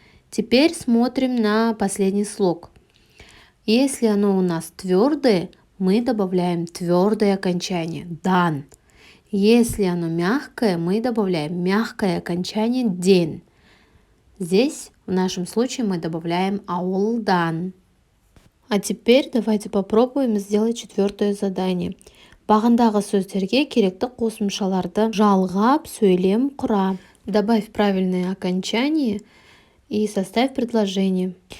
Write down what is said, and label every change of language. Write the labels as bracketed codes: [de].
[ru] Теперь смотрим на последний слог. Если оно у нас твердое, мы добавляем твердое окончание дан. Если оно мягкое, мы добавляем мягкое окончание ден. Здесь в нашем случае мы добавляем ауылдан. А теперь давайте попробуем сделать четвертое задание. [kk] Бағандағы сөздерге керекті қосымшаларды жалғап сөйлем құра. [ru] Добавь правильное окончание и составь предложение.